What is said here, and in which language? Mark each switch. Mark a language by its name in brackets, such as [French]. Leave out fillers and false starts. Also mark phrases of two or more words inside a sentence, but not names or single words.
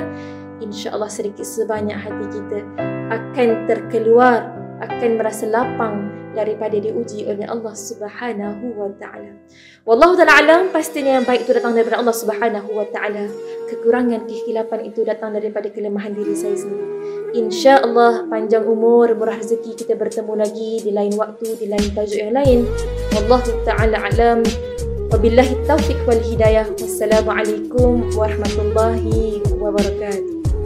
[Malay] InsyaAllah sedikit sebanyak hati kita akan terkeluar, akan merasa lapang daripada diuji oleh Allah [Arabic] سبحانه وتعالى. والله تعالى أعلم. [Malay] Pastinya yang baik itu datang daripada Allah [Arabic] سبحانه وتعالى. [Malay] Kekurangan, kehilapan itu datang daripada kelemahan diri saya sendiri. InsyaAllah panjang umur, murah rezeki, kita bertemu lagi di lain waktu, di lain tajuk yang lain. [Arabic] والله تعالى أعلم. وبالله التوفيق والهداية. والسلام عليكم ورحمة الله وبركاته.